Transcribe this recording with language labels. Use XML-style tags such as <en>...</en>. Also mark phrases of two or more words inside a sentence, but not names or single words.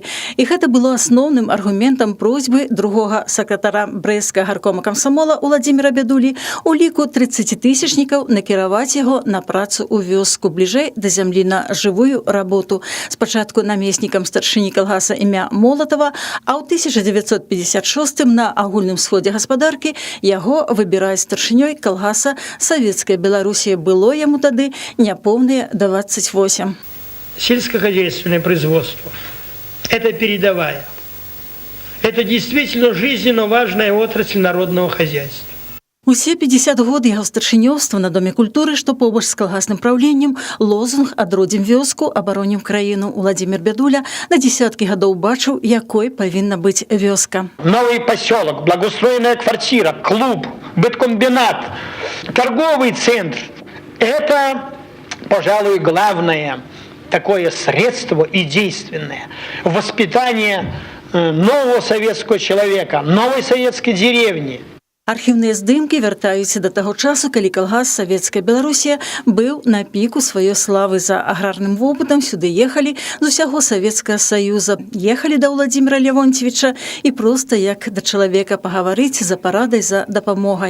<be>І гэта было асноўным аргументам просьбы другога сакратара брэсцкага гаркома камсамола Уладзіміра Бядулі у ліку 30-тысячнікаў накіраваць яго на працу ў вёску бліжэй да зямлі на жывую работу. Спачатку намеснікам старшыні калгаса імя Молатова, а ў 1956 на агульным сходзе гаспадаркі яго выбіраюць старшынёй калгаса Савецкая Беларусія. Было яму тады няпоўныя 28.</be> <ru>Сельскохозяйственное производство – это передовая. Это действительно жизненно важная отрасль народного хозяйства.</ru> <be>Усе 50 год яго старшынёўства на Доме культуры, што побач з калгасным праўленнем, лозунг «Адродзім вёску, абаронім краіну». Уладзімір Бядуля на десяткі гадоў бачыў, якой павінна быць вёска.</be> <ru>Новый поселок, благоустроенная квартира, клуб, быткомбинат, торговый центр – это, пожалуй, главное такое средство и действенное воспитание нового советского человека, новой советской деревни.</ru> <be>Архіўныя здымкі вяртаюцца да таго часу, калі калгас Савецкая Беларусія быў на піку сваёй славы. За аграрным вопытам сюды ехалі з усяго Савецкага Саюза. Ехалі да Уладзіміра Лявонцевіча і проста як да чалавека пагаварыць за парадай, за дапамогай.</be>